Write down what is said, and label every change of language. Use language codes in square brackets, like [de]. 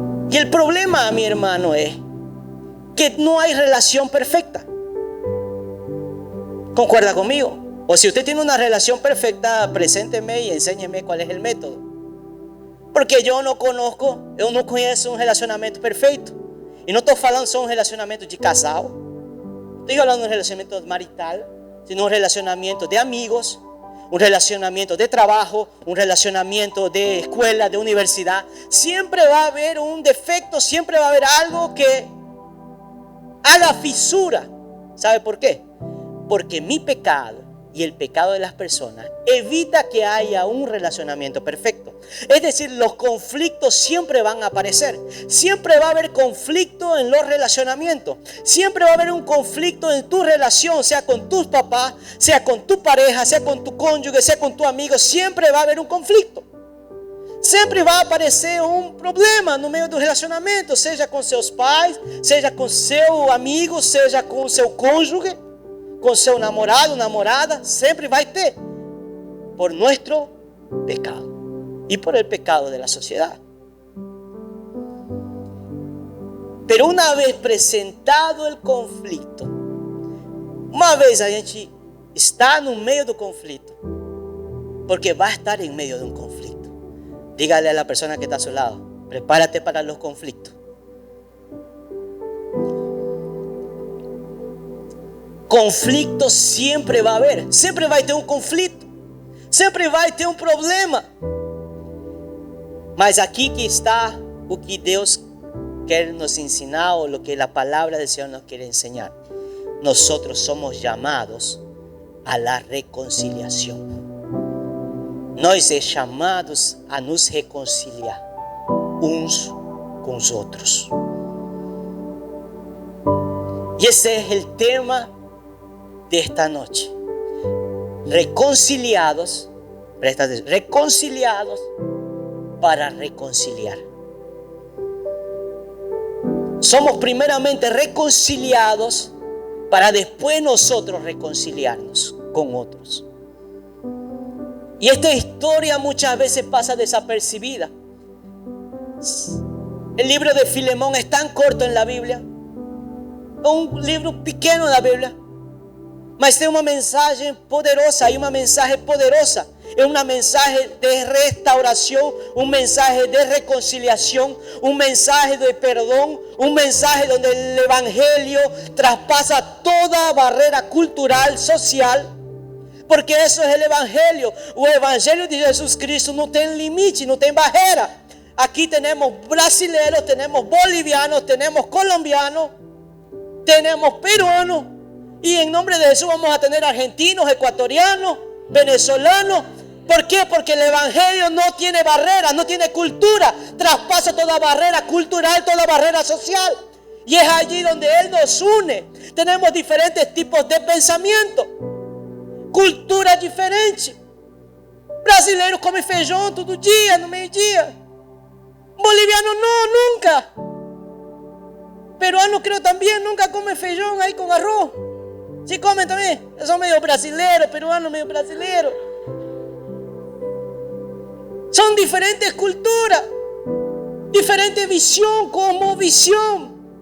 [es] Y el problema, mi hermano, es que no hay relación perfecta. ¿Concuerda conmigo? O si usted tiene una relación perfecta, presénteme y enséñeme cuál es el método. [pt] Porque yo no conheço um relacionamento perfeito. E não estou falando só um relacionamento de casal. Estou falando de um relacionamento marital, [es] sino [pt] um relacionamento de amigos, um relacionamento de trabalho, um relacionamento [es] de escuela, [pt] de universidade. [es] Siempre va a haber un defecto, siempre va a haber algo que haga fisura. ¿Sabe por qué? Porque mi pecado y el pecado de las personas evita que haya un relacionamiento perfecto. Es decir, los conflictos siempre van a aparecer. Siempre va a haber conflicto en los relacionamientos. Siempre va a haber un conflicto en tu relación, sea con tus papás, sea con tu pareja, sea con tu cónyuge, sea con tu amigo. Siempre va a haber un conflicto. [pt] Sempre vai aparecer um problema no meio do relacionamento, seja com seus pais, seja com seu amigo, seja com seu cônjuge, com seu namorado, namorada, sempre vai ter, [es] por nuestro pecado y por el pecado de la sociedad. Pero una vez presentado el conflicto, [pt] uma vez a gente está no meio do conflito, [es] porque va a estar en medio de un conflicto. Dígale a la persona que está a su lado, prepárate para los conflictos. [pt] Conflito sempre vai haver, sempre vai ter um conflito, sempre vai ter um problema. Mas aqui que está o que Deus quer nos ensinar, o [es] lo que la palabra del Señor nos quiere enseñar. Nosotros somos llamados a la reconciliación. [pt] Nós somos chamados a nos reconciliar uns com os outros. E esse é o tema [es] de esta noche. Reconciliados, presta atención, reconciliados para reconciliar. Somos primeramente reconciliados para después nosotros reconciliarnos con otros. Y esta historia muchas veces pasa desapercibida. El libro de Filemón es tan corto en la Biblia. Es un libro pequeño en la Biblia. [pt] Mas tem uma mensagem poderosa, e uma mensagem poderosa. É uma mensagem de restauração, uma mensagem de reconciliação, uma mensagem de perdão, uma mensagem onde o evangelho traspassa toda a barreira cultural, social. Porque isso é o evangelho. O evangelho de Jesus Cristo não tem limite, não tem barreira. Aqui temos brasileiros, temos bolivianos, temos colombianos, temos peruanos. [es] Y en nombre de Jesús vamos a tener argentinos, ecuatorianos, venezolanos. ¿Por qué? Porque el evangelio no tiene barreras, no tiene cultura. Traspasa toda barrera cultural, toda barrera social. Y es allí donde Él nos une. Tenemos diferentes tipos de pensamiento, culturas diferentes. [pt] Brasileiro come feijão todo dia, no meio-dia. [es] Boliviano no, nunca. Peruano creo también nunca come feijão ahí con arroz. Sí comen también. Son medio brasileros, peruanos medio brasileros. Son diferentes culturas, diferente visión, cosmovisión.